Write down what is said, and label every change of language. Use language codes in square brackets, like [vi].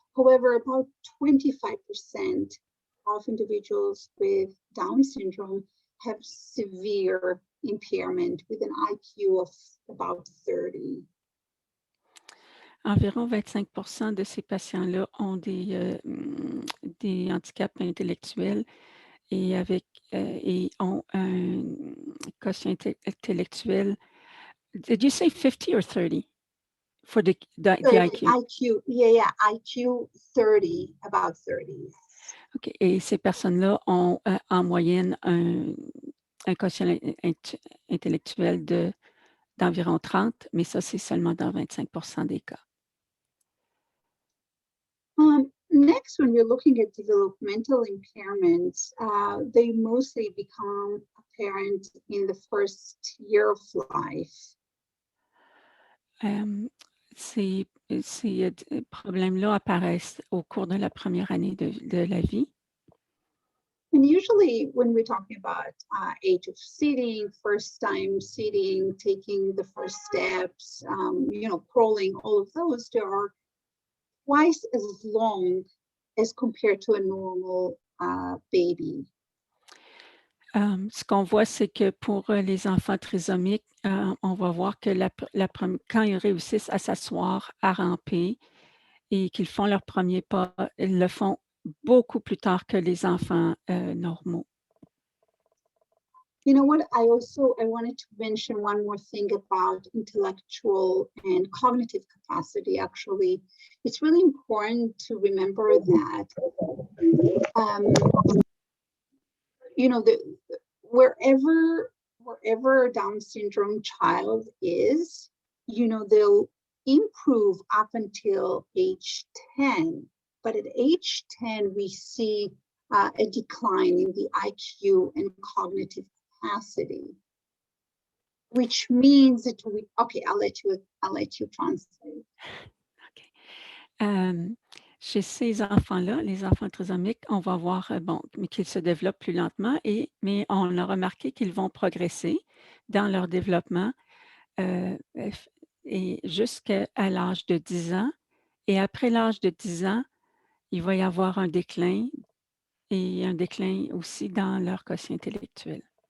[en] However, about 25% of individuals with Down syndrome have severe impairment with an IQ of about 30. [fr] Environ 25% de ces patients-là ont des handicaps intellectuels et ont un quotient intellectuel. [en] Did you say 50 or 30 for the IQ? IQ, yeah, IQ 30, about 30. OK. [fr] Et ces personnes-là ont en moyenne un quotient intellectuel d'environ 30, mais ça, c'est seulement dans 25% des cas. [en] Next, when we're looking at developmental impairments, they mostly become apparent in the first year of life. [fr] Ces problèmes-là apparaissent au cours de la première année de la vie. [en] And usually when we're talking about age of sitting, first time sitting, taking the first steps, crawling, all of those, they are twice as long as compared to a normal baby. [fr] Ce qu'on voit, c'est que pour les enfants trisomiques, on va voir que quand ils réussissent à s'asseoir, à ramper et qu'ils font leur premier pas, ils le font beaucoup plus tard que les enfants normaux. [en] You know what? I wanted to mention one more thing about intellectual and cognitive capacity. Actually, it's really important to remember that, you know, wherever a Down syndrome child is, you know, they'll improve up until age 10. But at age 10, we see a decline in the IQ and cognitive capacity, which means that okay, I'll let you translate. OK. [fr] Chez ces enfants-là, les enfants trisomiques, on va voir, bon, mais qu'ils se développent plus lentement mais on a remarqué qu'ils vont progresser dans leur développement, et jusqu'à l'âge de 10 ans et après l'âge de 10 ans, il va y avoir un déclin et un déclin aussi dans leur quotient intellectuel.